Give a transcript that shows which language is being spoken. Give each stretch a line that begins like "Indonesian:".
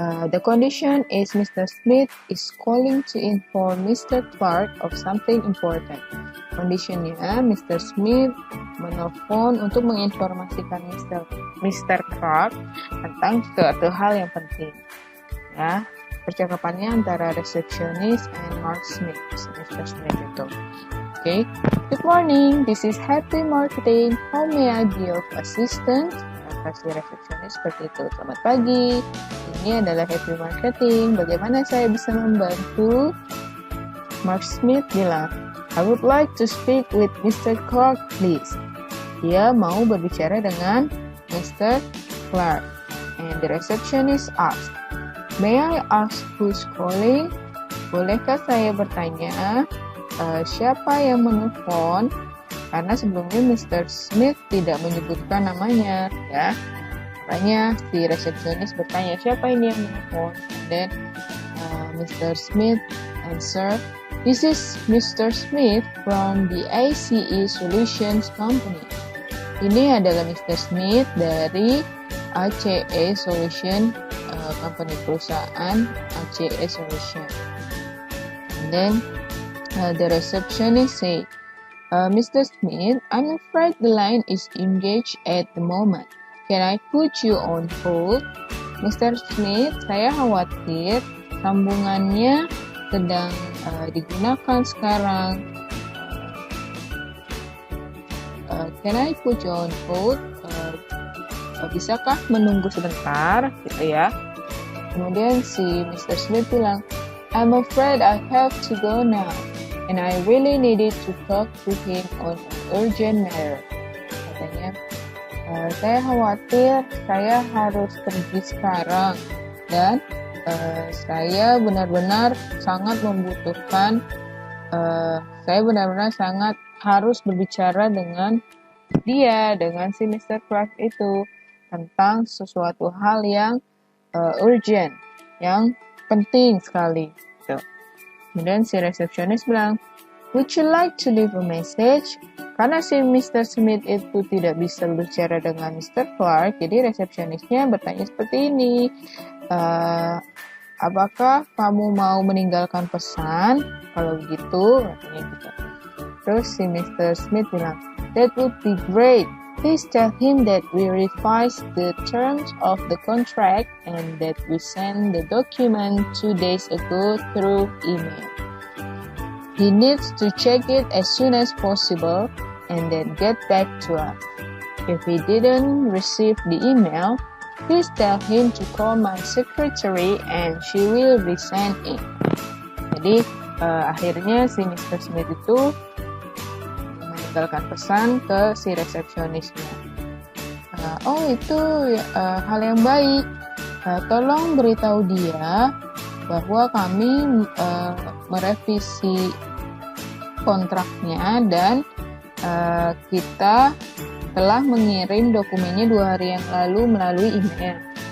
English: The condition is Mr. Smith is calling to inform Mr. Clark of something important.
Indonesian: Conditionnya, Mr. Smith menelpon untuk menginformasikan Mr. Clark tentang suatu hal yang penting. Ya, percakapannya antara receptionist and Mark Smith, Mr. Smith itu. Okay.
English: Good morning, this is Happy Marketing. How may I be of assistance?
Indonesian: Kasih resepsionis seperti itu. Selamat pagi, ini adalah Happy Marketing. Bagaimana saya bisa membantu?
English: Mark Smith
Indonesian: bilang,
English: I would like to speak with Mr. Clark, please.
Indonesian: Dia mau berbicara dengan Mr. Clark.
English: And the receptionist asked, May I ask who's calling?
Indonesian: Bolehkah saya bertanya siapa yang menelpon? Karena sebelumnya Mr. Smith tidak menyebutkan namanya, ya. Makanya si resepsionis bertanya siapa ini yang menelpon.
English: And then Mr. Smith answer, This is Mr. Smith from the ACE Solutions Company.
Indonesian: Ini adalah Mr. Smith dari ACE Solution Company, perusahaan ACE Solution.
English: And then the receptionist say, Mr. Smith, I'm afraid the line is engaged at the moment. Can I put you on hold? Mr. Smith,
Indonesian: saya khawatir sambungannya sedang digunakan sekarang.
English: Can I put you on hold?
Indonesian: Bisakah menunggu sebentar, gitu ya? Kemudian si Mr.
English: Smith
Indonesian: bilang,
English: I'm afraid I have to go now, and I really needed to talk to him on an urgent matter.
Indonesian: Katanya, saya khawatir saya harus pergi sekarang, dan saya benar-benar sangat membutuhkan, saya benar-benar sangat harus berbicara dengan dia, dengan si Mr. Clark itu, tentang sesuatu hal yang urgent, yang penting sekali. Gitu. Kemudian si resepsionis bilang,
English: Would you like to leave a message?
Indonesian: Karena si Mr. Smith itu tidak bisa berbicara dengan Mr. Clark, jadi resepsionisnya bertanya seperti ini, apakah kamu mau meninggalkan pesan? Kalau begitu, katanya gitu. Terus si Mr.
English: Smith
Indonesian: bilang,
English: That would be great. Please tell him that we revised the terms of the contract and that we sent the document 2 days ago through email. He needs to check it as soon as possible and then get back to us. If he didn't receive the email, please tell him to call my secretary and she will resend it.
Indonesian: Jadi akhirnya si Mr. Smith itu meninggalkan pesan ke si resepsionisnya. Itu hal yang baik. Tolong beritahu dia bahwa kami merevisi kontraknya dan kita telah mengirim dokumennya 2 hari yang lalu melalui email.